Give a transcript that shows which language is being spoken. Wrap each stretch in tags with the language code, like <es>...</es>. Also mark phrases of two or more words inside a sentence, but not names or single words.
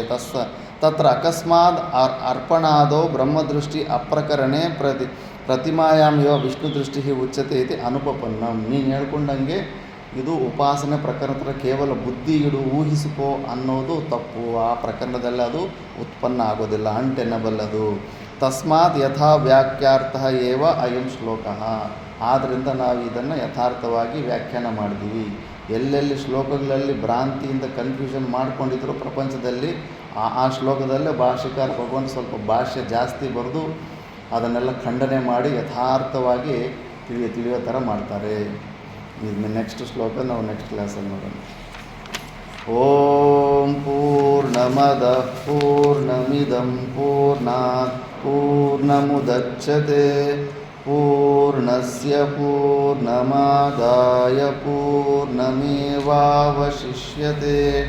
<sa>ತತ್ರ ಅಕಸ್ಮಾತ್ ಅರ್ಪಣಾದೋ ಬ್ರಹ್ಮದೃಷ್ಟಿ ಅಪ್ರಕರಣೆ ಪ್ರತಿಮಾಯಾಮ್ ಇವ ವಿಷ್ಣು ದೃಷ್ಟಿ ಉಚ್ಯತೆ ಇತಿ ಅನುಪಪನ್ನಂ.</sa> <kn>ನೀನು ಹೇಳ್ಕೊಂಡಂಗೆ ಇದು ಉಪಾಸನೆ ಪ್ರಕರಣದ ಕೇವಲ ಬುದ್ಧಿ ಇಡು, ಊಹಿಸಿಕೋ ಅನ್ನೋದು ತಪ್ಪು. ಆ ಪ್ರಕರಣದಲ್ಲಿ ಅದು ಉತ್ಪನ್ನ ಆಗೋದಿಲ್ಲ, ಅನ್ಟೆನಬಲ್ ಅದು.</kn> <sa>ತಸ್ಮಾತ್ ಯಥಾ ವ್ಯಾಖ್ಯಾರ್ಥ ಏವ ಅಯಂ ಶ್ಲೋಕ.</sa> <kn>ಆದ್ದರಿಂದ ನಾವು ಇದನ್ನು ಯಥಾರ್ಥವಾಗಿ ವ್ಯಾಖ್ಯಾನ ಮಾಡಿದ್ದೀವಿ. ಎಲ್ಲೆಲ್ಲಿ ಶ್ಲೋಕಗಳಲ್ಲಿ ಭ್ರಾಂತಿಯಿಂದ ಕನ್ಫ್ಯೂಷನ್ ಮಾಡ್ಕೊಂಡಿದ್ರು ಪ್ರಪಂಚದಲ್ಲಿ, ಆ ಶ್ಲೋಕದಲ್ಲೇ ಭಾಷ್ಯಕಾರ ಭಗವಂತ ಸ್ವಲ್ಪ ಭಾಷ್ಯ ಜಾಸ್ತಿ ಬರೆದು ಅದನ್ನೆಲ್ಲ ಖಂಡನೆ ಮಾಡಿ ಯಥಾರ್ಥವಾಗಿ ತಿಳಿಯೋ ಥರ ಮಾಡ್ತಾರೆ. ಇದು ನೆಕ್ಸ್ಟ್ ಶ್ಲೋಕ ನಾವು ನೆಕ್ಸ್ಟ್ ಕ್ಲಾಸಲ್ಲಿ ನೋಡೋಣ.</kn> <sa>ಓಂ ಪೂರ್ಣಮದಃ ಪೂರ್ಣಮಿದಂ ಪೂರ್ಣಾತ್ ಪೂರ್ಣಮುದಚ್ಯತೆ ಪೂರ್ಣಸ್ಯ ಪೂರ್ಣಮಾದಾಯ ಪೂರ್ಣಮೇವಾವಶಿಷ್ಯತೆ.</sa>